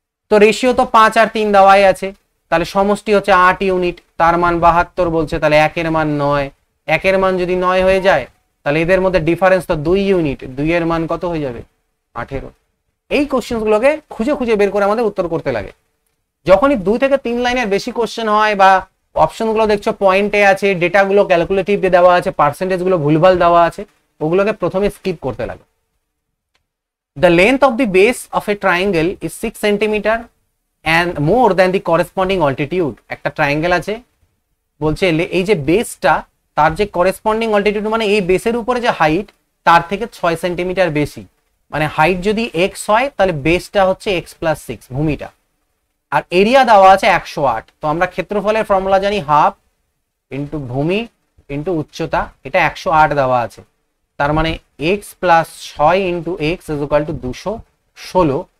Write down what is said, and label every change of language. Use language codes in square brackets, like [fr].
[bn] তো রেশিও তো 5 আর 3 দেওয়াই আছে, তাহলে সমষ্টি হচ্ছে 8 ইউনিট, তার মান 72 বলছে, তাহলে 1 এর মান 9, 1 এর মান যদি 9 হয়ে যায় তাহলে এদের মধ্যে ডিফারেন্স তো 2 ইউনিট, 2 এর মান কত হয়ে যাবে 18। এই কোশ্চেনগুলোকে খুঁজে খুঁজে বের করে আমাদের উত্তর করতে লাগে। যখনই 2 থেকে 3 লাইনের বেশি কোশ্চেন হয় বা অপশনগুলো দেখছো পয়েন্টে আছে, ডেটাগুলো ক্যালকুলেটিভ দিয়ে দেওয়া আছে, পার্সেন্টেজগুলো ভুলভাল দেওয়া আছে, ওগুলোকে প্রথমে স্কিপ করতে লাগে। [en] The length of the base of a triangle is 6 centimeter and more than the corresponding altitude. [bn] একটা ট্রায়াঙ্গেল আছে, বলছে এই যে বেসটা তার যে করেসপন্ডিং অল্টিটিউড মানে এই বেসের উপরে যে হাইট তার থেকে 6 সেন্টিমিটার বেশি, মানে হাইট যদি x হয় তাহলে বেসটা হচ্ছে x+6 ভূমিটা, আর এরিয়া দেওয়া আছে 108। তো আমরা ক্ষেত্রফলের ফর্মুলা জানি হাফ ইন্টু ভূমি ইন্টু উচ্চতা, এটা 108 দেওয়া আছে, তার মানে x+6 into x is equal to 216।